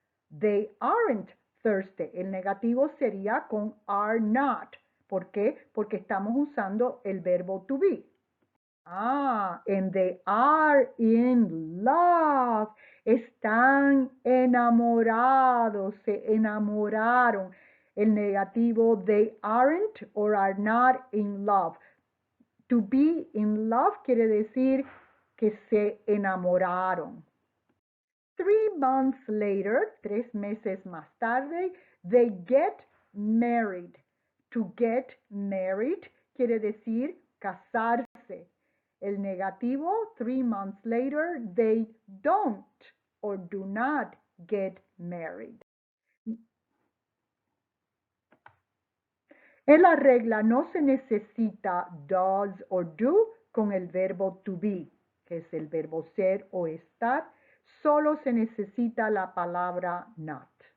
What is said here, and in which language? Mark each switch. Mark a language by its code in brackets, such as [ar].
[en] They aren't thirsty. [es] El negativo sería con are not. ¿Por qué? Porque estamos usando el verbo to be. [en] And they are in love. [es] Están enamorados, se enamoraron. El negativo, [en] they aren't or are not in love. [es] To be in love quiere decir que se enamoraron. [en] 3 months later, [es] 3 meses más tarde, [en] they get married. [es] To get married quiere decir casarse. El negativo, [en] 3 months later, they don't or do not get married. [es] En la regla no se necesita does or do con el verbo to be, que es el verbo ser o estar. Solo se necesita la palabra not.